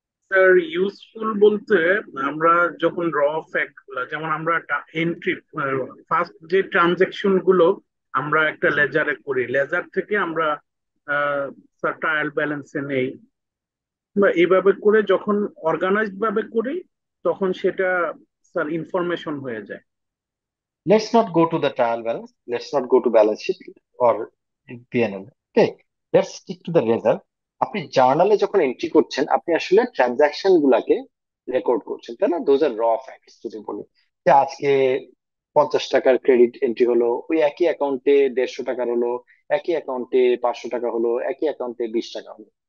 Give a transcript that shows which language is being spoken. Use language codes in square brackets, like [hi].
[bn] Sir, useful বলতে আমরা যখন র ফ্যাক্ট গুলা, যেমন আমরা এন্ট্রি, ফার্স্ট যে ট্রানজেকশন গুলো আমরা একটা লেজারে করি, লেজার থেকে আমরা ট্রায়াল ব্যালেন্সে নেই, বা এইভাবে করে যখন অর্গানাইজড ভাবে করি তখন সেটা স্যার ইনফরমেশন হয়ে যায়। [en] Let's not go to the trial balance. Let's not go to balance sheet or P&L. Okay, let's stick to the result. [bn] আপনি জার্নালে যখন এন্ট্রি করছেন, আপনি আসলে ট্রানজাকশন গুলাকে রেকর্ড করছেন, তাই না? [en] Those are raw facts. [bn] যদি বলি যে আজকে 50 টাকার ক্রেডিট এন্ট্রি হলো, ওই একই অ্যাকাউন্টে 150 টাকার হলো, একই অ্যাকাউন্টে 500 টাকা হলো, একই অ্যাকাউন্টে 20 টাকা হলো।